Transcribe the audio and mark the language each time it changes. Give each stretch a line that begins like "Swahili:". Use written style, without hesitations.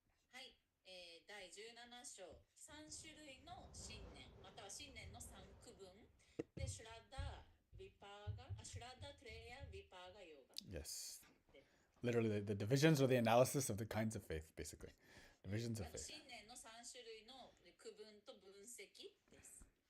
Japanese: はい、第17章、3種類の信念、または信念の3区分で、シュラダ、ヴィパーガ、シュラダ、トレヤ、ヴィパーガ、ヨガ。
English: Yes. Literally, the divisions or the analysis of the kinds of faith, basically. Divisions of faith.
Japanese: 信念の3種類の区分と分析です。